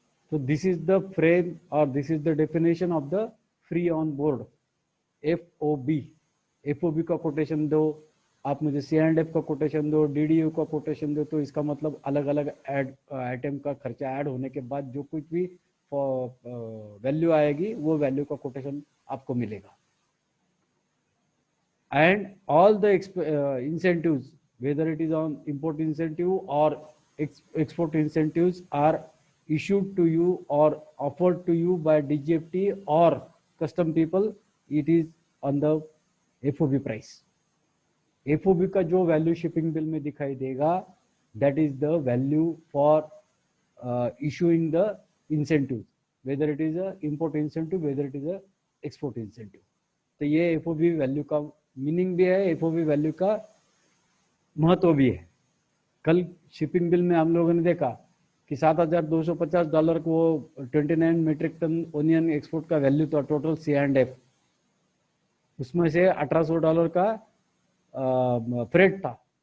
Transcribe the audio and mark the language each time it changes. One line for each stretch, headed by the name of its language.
English: तो this is the frame और this is the definition of the free on board FOB.
Hindi: FOB का quotation दो, आप मुझे C&F का कोटेशन दो, डीडीयू का कोटेशन दो, तो इसका मतलब अलग अलग आइटम का खर्चा ऐड होने के बाद जो कुछ भी वैल्यू आएगी वो वैल्यू का कोटेशन आपको मिलेगा।
English: And all the incentives, whether it is on import incentive or export incentives, are issued to you or offered to you by DGFT or custom people, it is on the FOB price.
Hindi: FOB का जो value shipping bill में दिखाई देगा,
English: that is the value for issuing the incentive, whether it is a import incentive, whether it is a export incentive.
Hindi: तो ये FOB value का meaning भी है, FOB वैल्यू का महत्व भी है। कल शिपिंग बिल में हम लोगों ने देखा कि $7,250 को 29 मीट्रिक टन ओनियन एक्सपोर्ट का वैल्यू था टोटल C&F, उसमें से $1,800 का फ्रेट था।